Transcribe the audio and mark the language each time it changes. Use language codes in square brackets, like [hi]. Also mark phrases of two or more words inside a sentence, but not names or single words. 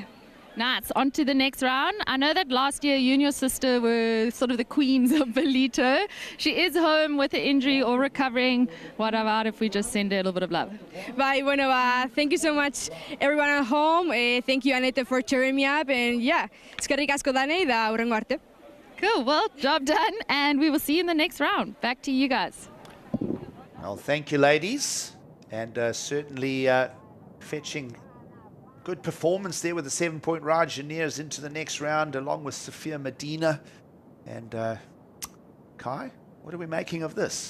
[en] Nice. On to the next round. I know that last year you and your sister were sort of the queens of Ballito. She is home with an injury or recovering. What about if we just send her a little bit of love? Bye. Bueno, thank you so much, everyone at home. Thank you, Annette, for cheering me up. And yeah, [eu] eskerrik asko danei da hurrengo arte. [en] Cool. Well, job done. And we will see you in the next round. Back to you guys. Well, thank you, ladies. And certainly fetching good performance there with the 7-point ride. Janier's into the next round along with Sophia Medina. And Kai, what are we making of this?